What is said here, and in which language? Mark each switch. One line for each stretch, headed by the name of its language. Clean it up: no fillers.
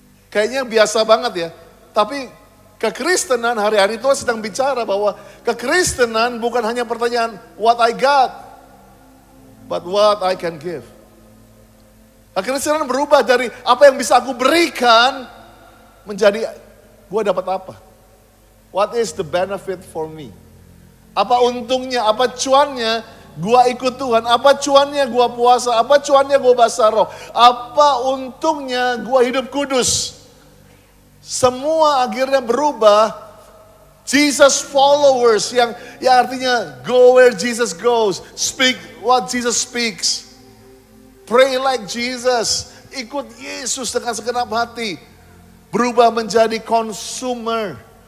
Indonesian: Kayaknya biasa banget ya. Tapi kekristenan hari-hari Tuhan sedang bicara bahwa kekristenan bukan hanya pertanyaan
English: what I got, but what I can give.
Indonesian: Kekristenan berubah dari apa yang bisa aku berikan menjadi gue dapat apa?
English: What is the benefit for me?
Indonesian: Apa untungnya, apa cuannya gue ikut Tuhan? Apa cuannya gue puasa? Apa cuannya gue basah roh? Apa untungnya gue hidup kudus? Semua akhirnya berubah. Jesus followers yang artinya
English: go where Jesus goes, speak what Jesus speaks, pray like Jesus,
Indonesian: ikut Yesus dengan segenap hati, berubah menjadi consumer.